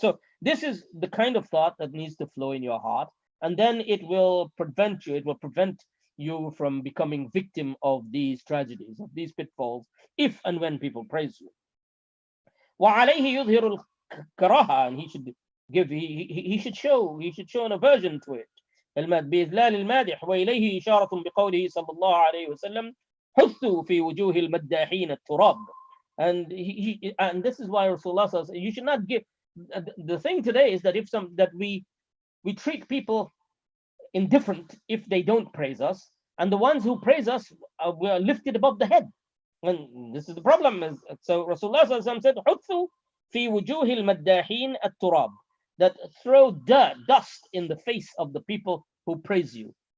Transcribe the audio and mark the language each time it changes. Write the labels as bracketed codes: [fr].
[en] So this is the kind of thought that needs to flow in your heart, and then it will prevent you from becoming victim of these tragedies, of these pitfalls, if and when people praise you. [ar] وعليه يظهر الكراهة, [en] and he should show an aversion to it. [ar] بإذلال المادح، وإليه إشارة بقوله صلى الله عليه وسلم حثوا في وجوه المداحين التراب. [en] And this is why Rasulullah says you should not give. The thing today is that we treat people indifferent if they don't praise us, and the ones who praise us we are lifted above the head. And this is the problem. So Rasulullah said [ar] حثوا في وجوه المداحين التراب, [en] that throw dust in the face of the people who praise you.